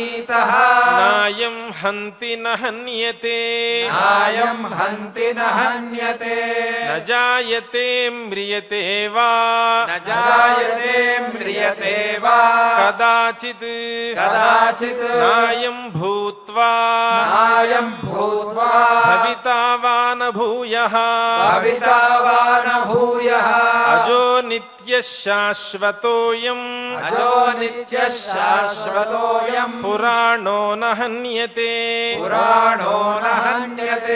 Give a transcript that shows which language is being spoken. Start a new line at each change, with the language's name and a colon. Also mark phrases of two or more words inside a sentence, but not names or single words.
Sanskrit: నా నాయం హంతి న హన్యతే నాయం హంతి న హన్యతే న జాయతే మ్రియతే వా న జాయతే మ్రియతే వా కదాచిత్ కదాచిత్ నాయం భూత్వా నాయం భూత్వా భవితా వా న భూయః భవితా వా న భూయః అజో నిత్యః శాశ్వతోయం అజో నిత్యః శాశ్వతోయం పురాణో న హన్యతే పురాణో న హన్యతే